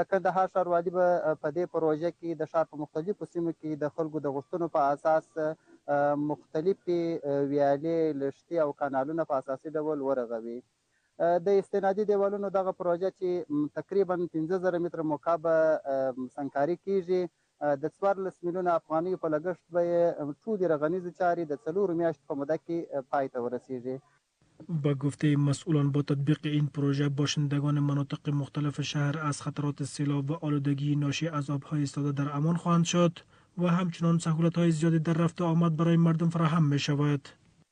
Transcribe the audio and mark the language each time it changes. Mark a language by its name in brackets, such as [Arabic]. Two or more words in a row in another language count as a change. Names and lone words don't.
[Pashto] کندهار ښاروالي به په دې پروژه کې د ښار په مختلفو سیمو کې د خلکو د غوښتنو په اساس مختلفې ویالې، لښتې او کانالونه په اساسي ډول ورغوي. د استنادي دیوالونو دغه پروژه چې تقریبا 15,000 متره مکعب سنګکاري کیږي د 14 میلیونه افغانیو په لګښت به ټولې رغنیزې چارې د 4 میاشتو په موده کې پای ته ورسیږي. [Persian] با گفته مسئولان با تطبیق این پروژه باشندگان مناطق مختلف شهر از خطرات سیلاب و آلودگی ناشی از آب‌های ایستاده در امان خواهند شد و همچنان سهولت‌های زیادی در رفت و آمد برای مردم فراهم می شود.